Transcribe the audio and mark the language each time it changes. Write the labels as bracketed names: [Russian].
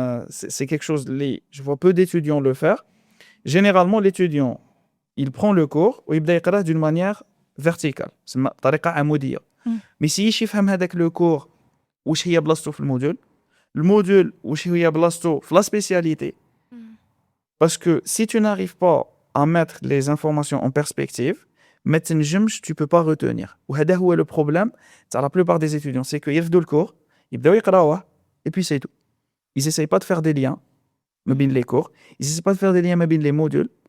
[French] C'est quelque chose que je vois peu d'étudiants le faire. Généralement, l'étudiant, il prend le cours ou il [Arabic] يقرأ [French] d'une manière verticale. [Arabic] C'est طريقة عمودية. [French] Mais si il [Arabic] يفهم هذاك le cours واش هي بلاصتو في الموديول واش هي بلاصتو في la spécialité. [French] Parce que si tu n'arrives pas à mettre les informations en perspective, tu peux pas retenir. [Arabic] وهذا هو [French] le problème de la plupart des étudiants, c'est qu'ils يرفدوا le cours, [Arabic] يبداو يقراوه [French] et puis c'est tout. Ils essayent pas de faire des liens [Arabic] مبين [French] les cours, ils essayent pas de faire des liens مبين les modules.